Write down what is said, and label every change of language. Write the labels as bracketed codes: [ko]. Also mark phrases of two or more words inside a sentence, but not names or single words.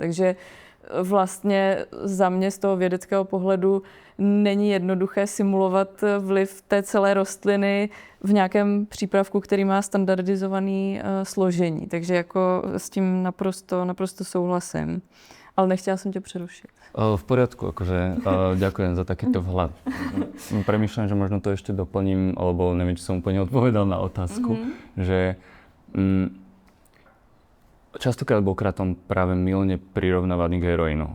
[cs] Takže vlastně za mě z toho vědeckého pohledu není jednoduché simulovat vliv té celé rostliny v nějakém přípravku, který má standardizovaný složení. Takže jako s tím naprosto souhlasím. [sk] Ale nechtěla som ťa prerušiť. V poriadku, akože ďakujem za takýto vhľad. Premýšľam, že možno to ešte doplním, alebo neviem, či som úplne odpovedal na otázku, že častokrát bol kratom práve mylne prirovnávaný k heroínu.